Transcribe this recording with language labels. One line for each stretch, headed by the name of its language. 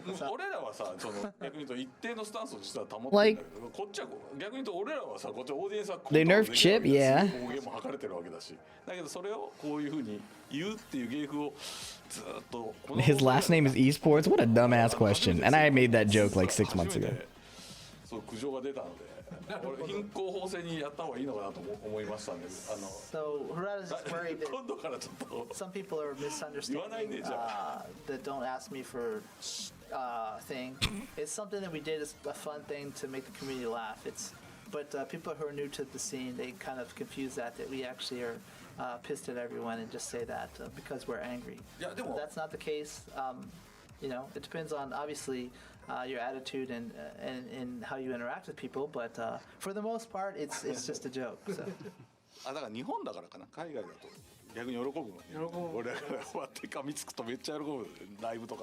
Japanese: 俺らはさ逆に言うと一定のスタンスを実は保ってるんだけどこっちは逆に言うと俺らはさこっちオーディエンスは
English: They nerfed Chip, yeah.
Japanese: 暴言も吐かれてるわけだしだけどそれをこういう風に言うっていう芸風をずっと
English: His last name is Esports? What a dumbass question. And I made that joke like 6 months ago.
Japanese: そう苦情が出たので俺貧困法制にやった方がいいのかなと思いましたね
English: So Harada's just worried that
Japanese: 今度からちょっと
English: some people are misunderstanding the don't ask me for thing. It's something that we did as a fun thing to make the community laugh. But people who are new to the scene, they kind of confuse that we actually are pissed at everyone and just say that because we're angry. That's not the case. You know, it depends on obviously your attitude and how you interact with people. But for the most part, it's just a joke. So.
Japanese: だから日本だからかな海外だと逆に喜ぶの俺らが終わって噛みつくとめっちゃ喜ぶライブとか